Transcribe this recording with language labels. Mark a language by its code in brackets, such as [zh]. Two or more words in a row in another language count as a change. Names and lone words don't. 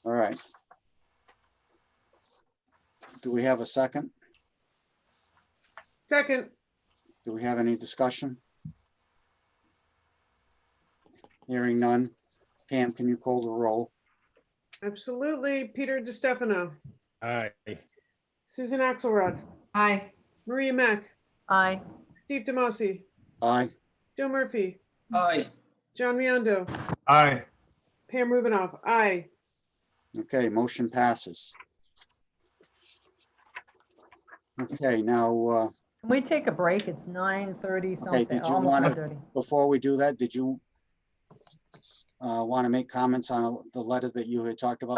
[en] All right. Do we have a second? Second, Do we have any discussion? Hearing none. Pam, can you call the roll? absolutely. Peter DiStefano, Aye. Susan Axelrod, Aye. Maria Mack, Aye. Steve Demasi, Aye. Joe Murphy, Aye. John Miondo, Aye. Pam Rubinoff, aye. Okay, motion passes. Okay, now, Can we take a break? It's 9:30 okay, something, did you almost want to, 9:30. before we do that, did you want to make comments on the letter that you had talked about?